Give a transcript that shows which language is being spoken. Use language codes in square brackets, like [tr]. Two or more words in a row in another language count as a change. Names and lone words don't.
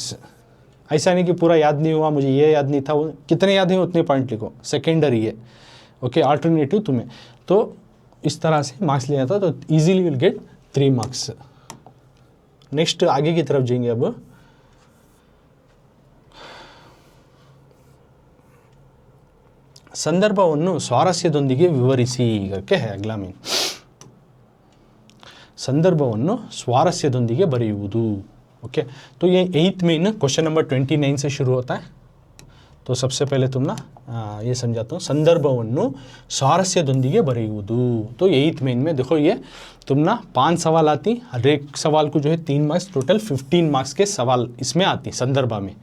[hi] ऐसा नहीं कि पूरा याद नहीं हुआ मुझे ये याद नहीं था, वो कितने याद हैं उतने पॉइंट लिखो, सेकेंडरी है ओके, अल्टरनेटिव तुम्हें तो इस तरह से मार्क्स लिया था तो [en] easily will get 3 marks. [hi] नेक्स्ट आगे की तरफ जाएंगे अब। [kn] ಸಂದರ್ಭವನ್ನು ಸ್ವಾರಸ್ಯದೊಂದಿಗೆ [hi] ವಿವರಿಸಿ करके है अगला मीन। [kn] ಸಂದರ್ಭವನ್ನು ಸ್ವಾರಸ್ಯದೊಂದಿಗೆ ಬರೆಯುವುದು. [hi] ओके, तो ये 8th में ना [en] question number [hi] 29 से शुरू होता है. तो सबसे पहले तुम ना ये समझाता हूँ, [kn] ಸಂದರ್ಭವನ್ನು ಸ್ವಾರಸ್ಯದೊಂದಿಗೆ ಬರೆಯುವುದು. [hi] तो 8th में इनमें देखो ये तुम ना 5 सवाल आती, हर एक सवाल को जो है 3 मार्क्स, टोटल 15 मार्क्स के सवाल इसमें आती संदर्भा में.